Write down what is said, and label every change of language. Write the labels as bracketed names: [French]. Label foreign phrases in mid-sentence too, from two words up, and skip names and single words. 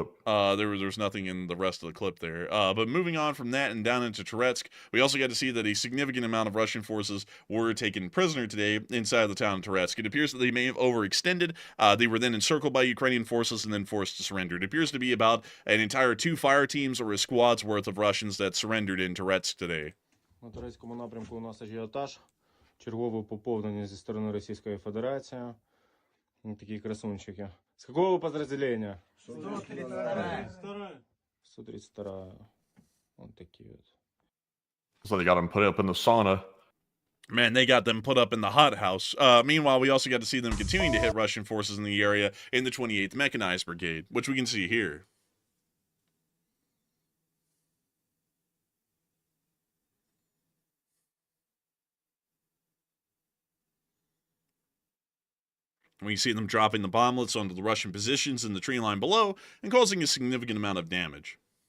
[English] There's nothing in the rest of the clip there. But moving on from that and down into Toretsk, we also got to see that a significant amount of Russian forces were taken prisoner today inside of the town of Toretsk. It appears that they may have overextended. They were then encircled by Ukrainian forces and then forced to surrender. It appears to be about an entire 2 fire teams or a squad's worth of Russians that surrendered in Toretsk today. [Ukrainian] На турецькому напрямку у нас ажіотаж. Чергове поповнення зі сторони Російської Федерації. Такі красунчики. [Russian] С какого вы подразделения? 132. Вот такие вот. [English] So they got them put up in the sauna. Man, they got them put up in the hothouse. Meanwhile, we also got to see them continuing to hit Russian forces in the area in the 28th Mechanized Brigade, which we can see here. We see them dropping the bomblets onto the Russian positions in the tree line below and causing a significant amount of damage.